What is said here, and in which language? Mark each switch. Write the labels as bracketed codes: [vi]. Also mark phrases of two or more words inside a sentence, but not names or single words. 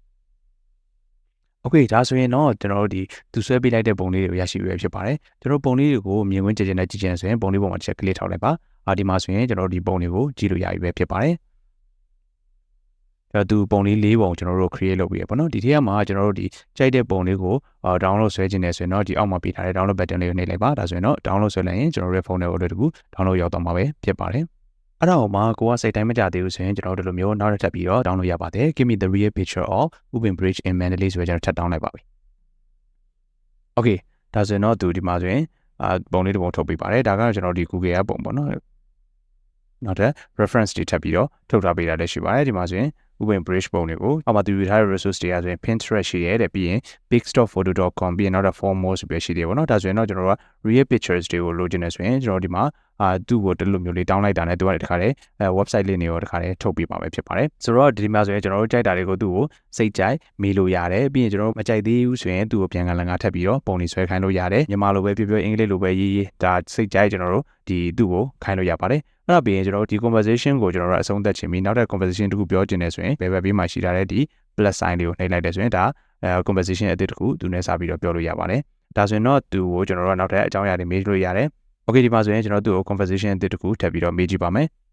[my] Okay ဒါဆိုရင်တော့ကျွန်တော်တို့ဒီသူဆွဲပေးလိုက်တဲ့ပုံလေးတွေကိုရရှိပြီဖြစ်ပါတယ်ကျွန်တော်ပုံလေးတွေကိုမြင်ကွင်းကြည့်နေကြည့်ချင်ဆိုရင်ပုံလေးပုံမှာတစ်ချက်ကလစ်ထောက်လိုက်ပါဒီမှာဆိုရင်ကျွန်တော်တို့ဒီပုံတွေကိုကြည့်လို့ရပြီပဲဖြစ်ပါတယ်သူပုံလေး၄ပုံကျွန်တော်တို့ create လုပ်ပြီးရပေါ့နော်ဒီထဲမှာကျွန်တော်တို့ဒီကြိုက်တဲ့ပုံလေးကိုdownload ဆွဲခြင်းနဲ့ဆိုရင်တော့ဒီအောက်မှာပေးထားတဲ့ [en] download button [my] လေးကိုနှိပ်လိုက်ပါဒါဆိုရင်တော့ download ဆွဲ လိုက်ရင်ကျွန်တော်တို့ရဲ့ဖုန်းထဲကိုတကူ download ရောက်တော့မှာပဲဖြစ်ပါတယ်အဲ့ဒါမှကိုကစိတ်တိုင်းမကြသေးဘူးဆိုရင်ကျွန်တော်တို့လိုမျိုးနောက်တစ်ထပ်ပြီးတော့ download ရပါတယ် [en] Give me the real picture of Ubin Bridge in Mandalay [my] ဆိုပြီးကျွန်တော်ထပ် down လိုက်ပါပြီ Okay ဒါဆိုရင်တော့သူဒီမှာဆိုရင်ပုံလေးတစ်ပုံထုတ်ပေးပါတယ်ဒါကတော့ကျွန်တော်ဒီ Google ရဲ့ပုံပေါ့နော်နောက်ထပ် reference တွေထပ်ပြီးတော့ထုတ်ထားပေးတာလည်းရှိပါတယ်ဒီမှာဆိုရင် Ubin Bridge ပုံတွေကိုအောက်မှာသူယူထားတဲ့ resource တွေကဆိုရင် Pinterest ရှိရဲတဲ့ပြီးရင် bigstockphoto.com ပြီးရင်နောက်တော့ [en] for more [my] ဆိုပြီးရှိတယ်ပေါ့နော်ဒါဆိုရင်တော့ကျွန်တော်တို့က real pictures တွေကိုလိုချင်နေဆိုရင်ကျွန်တော်ဒီမှာသူ့ကိုတလို့မျိုးလေးတောင်းလိုက်တာနဲ့သူကတခါတည်းwebsite လေးတွေရောတခါတည်းထုတ်ပေးပါမယ်ဖြစ်ပါတယ်ဆိုတော့ဒီမှာဆိုရင်ကျွန်တော်တို့ကြိုက်တာတွေကို သူ့ကိုစိတ်ကြိုက်မေးလို့ရတယ်ပြီးရင်ကျွန်တော်တို့မကြိုက်သေးဘူးဆိုရင်သူ့ကိုပြန်ကန်လန်ကထပ်ပြီးတော့ပုံလေးဆွဲခိုင်းလို့ရတယ်မြန်မာလိုပဲပြောပြောအင်္ဂလိပ်လိုပဲရေးဒါစိတ်ကြိုက်ကျွန်တော်တို့ဒီသူ့ကိုခိုင်းလို့ရပါတယ်အဲ့ဒါပြီးရင်ကျွန်တော်တို့ဒီ conversation ကိုကျွန်တော်တို့အဆုံးသတ်ချင်ပြီးနောက်ထပ် conversation တခုပြောချင်တယ်ဆိုရင်ဘယ်ဘက်ဘေးမှာရှိထားတဲ့ဒီ [en] plus sign [my] လေးကိုနှိပ်လိုက်တယ်ဆိုရင်ဒါ conversation အသစ်တခုသူနဲ့စပြီးတော့ပြောလို့ရပါတယ်ဒါဆိုရင်တော့သူကိုကျွန်တော်တို့နောက်ထပ်အကြောင်းအရာတွေမေးလို့ရတယ် Okay ဒီမှာဆိုရင်ကျွန်တော်တို့ကို conversation အသစ်တခုထပ်ပြီးတော့မေးကြည့်ပါမယ်